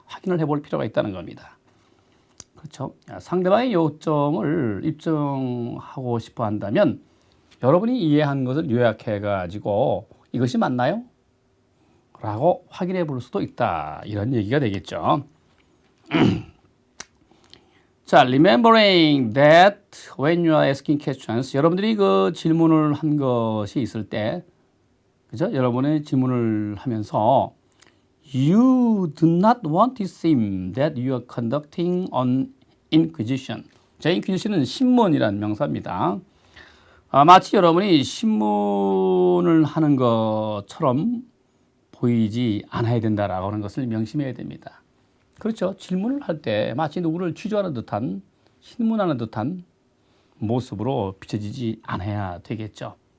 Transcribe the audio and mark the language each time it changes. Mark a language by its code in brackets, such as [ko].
[ko] 확인을 해볼 필요가 있다는 겁니다. 그렇죠? 상대방의 요점을 입증하고 싶어 한다면 여러분이 이해한 것을 요약해 가지고 이것이 맞나요? 라고 확인해 볼 수도 있다. 이런 얘기가 되겠죠. 자, [en] remembering that when you are asking questions, [ko] 여러분들이 그 질문을 한 것이 있을 때, 그죠? 여러분의 질문을 하면서 [en] you do not want to seem that you are conducting an inquisition. [ko] 자, inquisition은 신문이라는 명사입니다. 마치 여러분이 신문을 하는 것처럼 보이지 않아야 된다라고 하는 것을 명심해야 됩니다. 그렇죠. 질문을 할 때 마치 누구를 취조하는 듯한, 신문하는 듯한 모습으로 비춰지지 않아야 되겠죠.